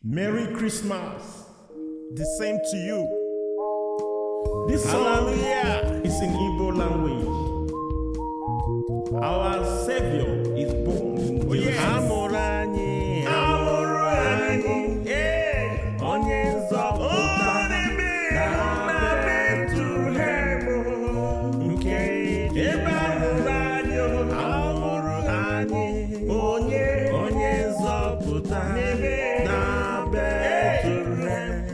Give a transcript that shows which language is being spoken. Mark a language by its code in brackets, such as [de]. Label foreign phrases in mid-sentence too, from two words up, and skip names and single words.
[en] Merry Christmas. The same to you. This song Hallelujah. is in Igbo language. Our Savior is born in Oh, yes. Jerusalem. [ig] Amụrụ anyị, Amụrụ anyị. amụrụ anyị. Ee. Onye nzọpụta Onye bi na na Bethlehem. Bethlehem. Nke Ebe amụrụ anyị, amụrụ anyị. onye, Onye nzọpụta n'ebe na Bethlehem.